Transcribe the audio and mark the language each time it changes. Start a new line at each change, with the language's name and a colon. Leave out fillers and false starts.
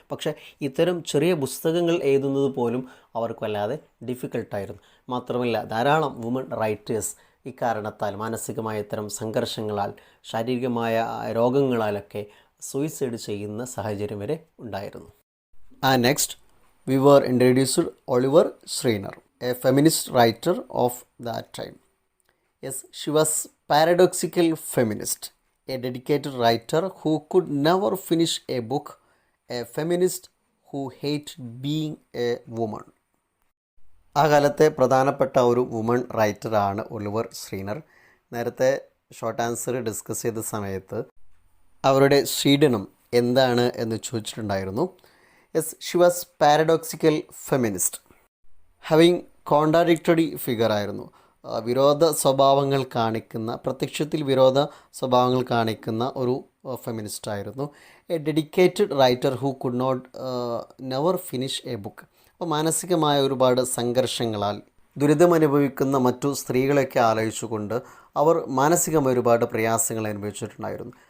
Malayalam: പക്ഷേ ഇത്തരം ചെറിയ പുസ്തകങ്ങൾ എഴുതുന്നത് പോലും അവർക്ക് വല്ലാതെ ഡിഫിക്കൽട്ടായിരുന്നു. മാത്രമല്ല ധാരാളം വുമൺ റൈറ്റേഴ്സ് ഇക്കാരണത്താൽ മാനസികമായ ഇത്തരം സംഘർഷങ്ങളാൽ ശാരീരികമായ രോഗങ്ങളാലൊക്കെ സൂയിസൈഡ് ചെയ്യുന്ന സാഹചര്യം വരെ ഉണ്ടായിരുന്നു.
English: Next we were introduced Oliver Schreiner, a feminist writer of that time. Yes, she was paradoxical feminist, a dedicated writer who could never finish a book, a feminist who hated being a woman.
Malayalam: ആ കാലത്തെ പ്രധാനപ്പെട്ട ഒരു woman റൈറ്ററാണ് Oliver ശ്രീനർ. നേരത്തെ short answer discuss ചെയ്ത സമയത്ത് അവരുടെ സ്വീഡനം എന്താണ് എന്ന് ചോദിച്ചിട്ടുണ്ടായിരുന്നു.
English: Yes, she was paradoxical feminist. Having contradictory figure
Malayalam: ആയിരുന്നു. വിരോധ സ്വഭാവങ്ങൾ കാണിക്കുന്ന, പ്രത്യക്ഷത്തിൽ വിരോധ സ്വഭാവങ്ങൾ കാണിക്കുന്ന ഒരു ഫെമിനിസ്റ്റ് ആയിരുന്നു.
English: A dedicated writer who could not never finish a book.
Malayalam: അപ്പോൾ മാനസികമായ ഒരുപാട് സംഘർഷങ്ങളാൽ ദുരിതമനുഭവിക്കുന്ന മറ്റു സ്ത്രീകളെയൊക്കെ ആലോചിച്ചുകൊണ്ട് അവർ മാനസികമായ ഒരുപാട് പ്രയാസങ്ങൾ അനുഭവിച്ചിട്ടുണ്ടായിരുന്നു.